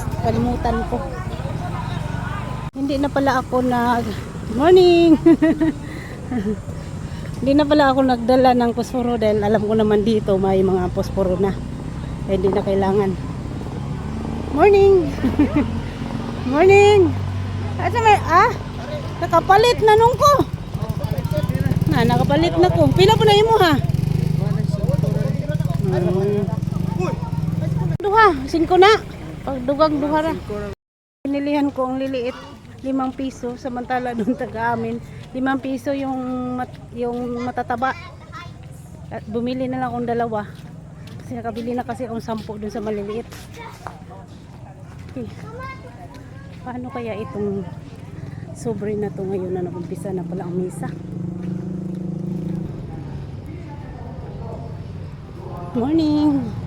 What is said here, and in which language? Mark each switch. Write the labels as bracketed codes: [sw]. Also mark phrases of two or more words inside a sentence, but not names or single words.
[tl] Kalimutan ko. Hindi na pala ako morning. Hindi na pala ako nagdala ng posporo dahil alam ko naman dito may mga posporo na. Hindi na kailangan. Morning. Morning. Nakapalit na nung ko. [ceb] Nakapalit na ko. Pila po na imo ha? Duha, 5 na. Pagdugang duha ra. [tl] Pinilihan ko ang liliit, 5 piso. Samantala doon taga amin, 5 piso yung matataba. At bumili na lang akong 2. Kasi nakabili na kasi akong 10 doon sa maliliit. Okay. Paano kaya itong sobre na to ngayon na nag-umpisa na pala ang misa? Morning!